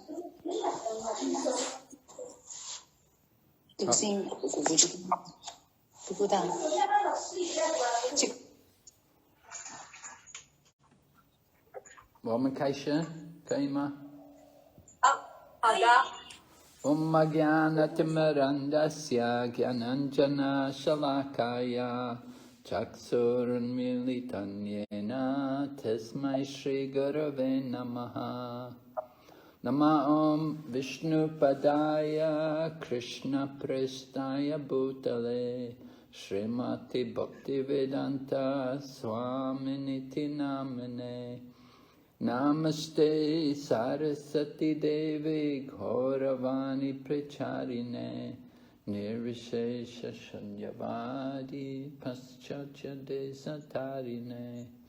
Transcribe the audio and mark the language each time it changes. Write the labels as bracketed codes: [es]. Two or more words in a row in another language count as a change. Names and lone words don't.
[zh] 这个声音不够大。我们开始，可以吗？好的。 [sa] ॐ ज्ञान तिमिरान्धस्य ज्ञानाञ्जन शलाकया चक्षुरुन्मीलितं येन तस्मै श्री गुरवे नमः नम ॐ विष्णु पादाय कृष्ण प्रेष्ठाय भूतले श्रीमति भक्तिवेदान्त स्वामिनिति नामिने नमस्ते सारस्वते देवे गौरवाणी प्रचारिणे निर्विशेष शून्यवादि पाश्चात्य देशतारिणे